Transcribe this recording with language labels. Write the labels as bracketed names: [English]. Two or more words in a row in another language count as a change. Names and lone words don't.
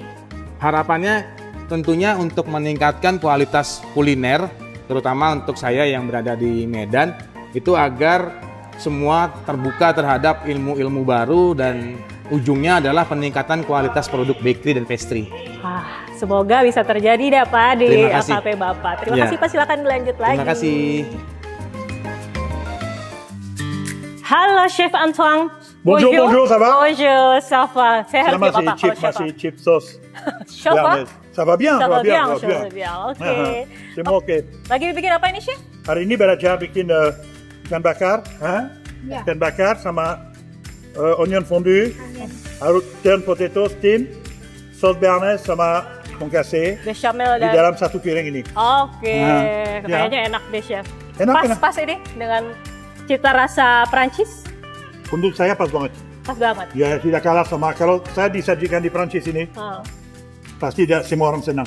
[Indonesian] Harapannya tentunya untuk meningkatkan kualitas kuliner, terutama untuk saya yang berada di Medan, itu agar semua terbuka terhadap ilmu-ilmu baru dan ujungnya adalah peningkatan kualitas produk bakery dan pastry. Semoga bisa terjadi dah Pak di LKP Bapak. Terima kasih Pak, silakan lanjut lagi. Terima kasih. Halo Chef Antoine. [French] Bonjour, bonjour, ça va? Bonjour, ça va. [Indonesian] Saya harus jawab apa kalau chef? Masih [English] chip sauce. [Indonesian] Chef apa? [French] Ça va bien, ça va bien. [Indonesian] Oke. Semua oke. Lagi bikin apa ini Chef? Hari ini belajar bikin ikan bakar, ikan bakar sama [English] onion fondu, turned potato steam, [French] sauce béarnaise [Indonesian] sama concassé bechamel di dalam satu piring ini. Oke, kayaknya enak deh Chef. Enak. Pas ini dengan cita rasa Prancis? Untuk saya pas banget. Pas banget? Ya, tidak kalah sama kalau saya disajikan di Prancis ini. Pasti semua orang senang.